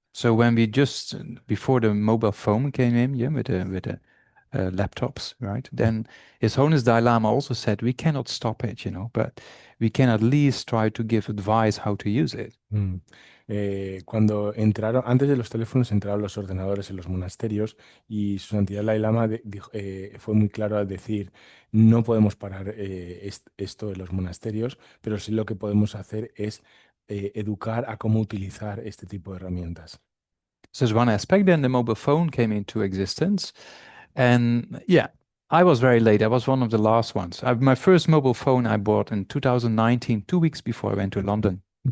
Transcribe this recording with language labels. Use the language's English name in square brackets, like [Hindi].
[English] So when we just before the mobile phone came in, with the laptops, right? Then His Holiness Dalai Lama also said we cannot stop it, but we can at least try to give advice how to use it. [Spanish] Cuando antes de los teléfonos entraron los ordenadores en los monasterios y Su Santidad Dalai Lama fue muy claro al decir no podemos parar esto en los monasterios, pero sí lo que podemos hacer es educar a cómo utilizar este tipo de herramientas. [English] So there's one aspect. Then the mobile phone came into existence, and I was very late. I was one of the last ones. My first mobile phone I bought in 2019, 2 weeks before I went to London.